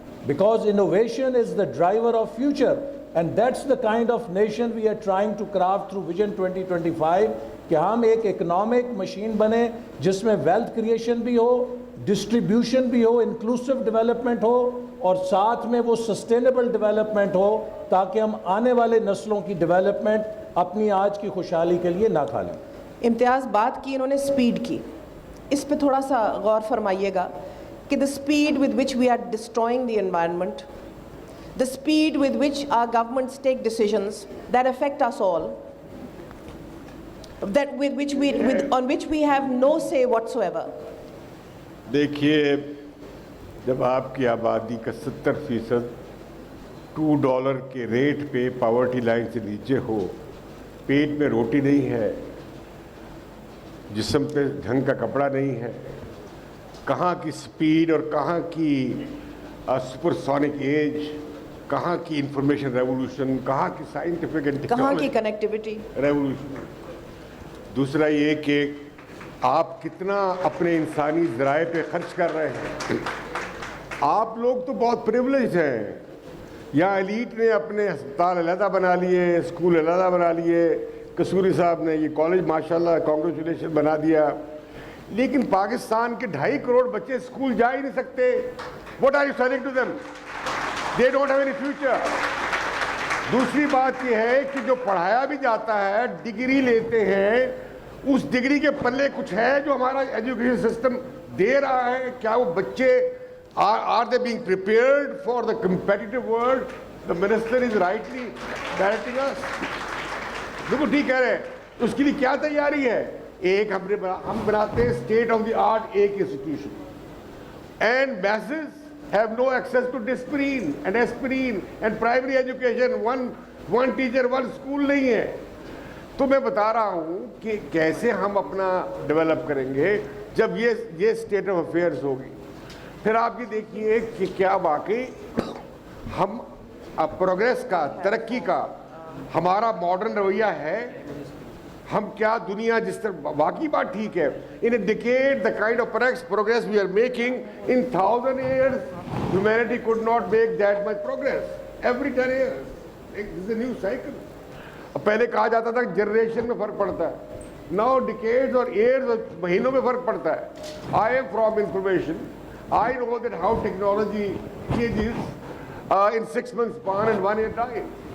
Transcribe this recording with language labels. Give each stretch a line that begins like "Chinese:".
English: because innovation is the driver of future, and that's the kind of nation we are trying to craft through Vision 2025
Urdu: کہ ہم ایک economic machine بنے جس میں wealth creation بھی ہو, distribution بھی ہو, inclusive development ہو, اور ساتھ میں وہ سسٹینیبل ڈیولپمنٹ ہو, تاکہ ہم آنے والے نسلوں کی ڈیولپمنٹ اپنی آج کی خوشحالی کے لیے نہ کھا لیں. امتیاز بات کی انہوں نے سپیڈ کی, اس پہ تھوڑا سا غور فرمائیے گا کہ
English: the speed with which we are destroying the environment, the speed with which our governments take decisions that affect us all, that on which we have no say whatsoever.
Urdu: دیکھیے, جب آپ کی آبادی کا 70% $2 کے ریٹ پہ پاورٹی لائن سے نیچے ہو, پیٹ میں روٹی نہیں ہے, جسم پہ ڈھنگ کا کپڑا نہیں ہے, کہاں کی سپیڈ اور کہاں کی سپر سونک ایج, کہاں کی انفارمیشن ریولوشن, کہاں کی سائنٹیفک اینڈ کہاں کی کنیکٹیوٹی ریولوشن. دوسرا یہ کہ آپ کتنا اپنے انسانی ذرائع پہ خرچ کر رہے ہیں. آپ لوگ تو بہت پریولیجڈ ہیں, یہاں ایلیٹ نے اپنے ہسپتال علیحدہ بنا لیے, اسکول علیحدہ بنا لیے, قصوری صاحب نے یہ کالج ماشاءاللہ کانگریچولیشن بنا دیا, لیکن پاکستان کے 2.5 کروڑ بچے اسکول جا ہی نہیں سکتے.
English: What are you selling to them? They don't have any future.
Urdu: دوسری بات یہ ہے کہ جو پڑھایا بھی جاتا ہے, ڈگری لیتے ہیں, اس ڈگری کے پلے کچھ ہے جو ہمارا ایجوکیشن سسٹم دے رہا ہے؟ کیا وہ بچے
English: are they being prepared for the competitive world? The minister is rightly directing us.
Urdu: دیکھو ٹھیک کہہ رہے ہیں, اس کے لیے کیا تیاری ہے؟ ایک ہم بناتے ہیں اسٹیٹ آف دی آرٹ ایک institution, and
English: masses have no access to discipline and aspirin and primary education. one teacher, one school
Urdu: نہیں ہے. تو میں بتا رہا ہوں کہ کیسے ہم اپنا ڈیولپ کریں گے جب یہ اسٹیٹ آف افیئرس ہوگی. پھر آپ یہ دیکھیے کہ کیا واقعی ہم پروگریس کا, ترقی کا ہمارا ماڈرن رویہ ہے؟ ہم کیا دنیا جس طرح, واقعی بات ٹھیک ہے,
English: in a decade the kind of progress we are making, in 1000 years humanity could not make that much progress. Every 10 years this is a new cycle.
Urdu: پہلے کہا جاتا تھا کہ جنریشن میں فرق پڑتا ہے,
English: now decades
Urdu: اور years اور مہینوں میں فرق پڑتا ہے.
English: I am from information. I know that how technology changes in 6 months span and 1 year time.